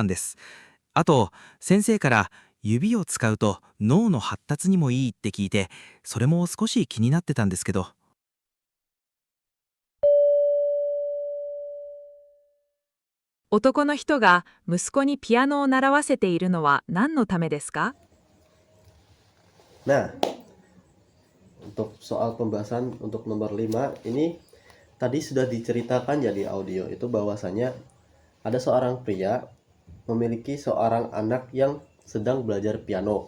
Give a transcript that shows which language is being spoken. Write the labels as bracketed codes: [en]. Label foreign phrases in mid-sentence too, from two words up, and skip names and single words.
[ja] そうなんです。あと先生から指を使うと脳の発達にもいいって聞いて、それも少し気になってたんですけど。男の人が息子にピアノを習わせているのは何のためですか？ [id] Nah, untuk soal pembahasan untuk nomor 5 ini tadi sudah diceritakan ya di audio itu bahwasanya ada seorang pria memiliki seorang anak yang sedang belajar piano.